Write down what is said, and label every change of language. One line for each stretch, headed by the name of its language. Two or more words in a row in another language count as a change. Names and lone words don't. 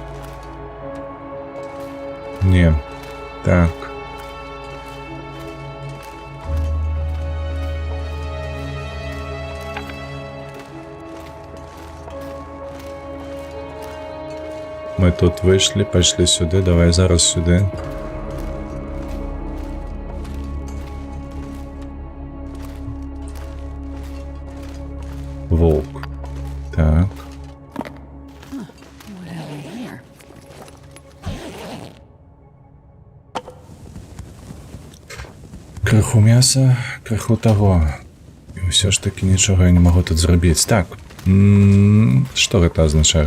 Belarusian: Не. Так.
Ukrainian: Мы тут вийшли, пішли сюди, давай зараз сюди. Волк. Так.
Belarusian: Крыху мяса, крыху таго. І ўсё ж таки нічога я не магу тут зрабіць. Так. Што гэта азначае?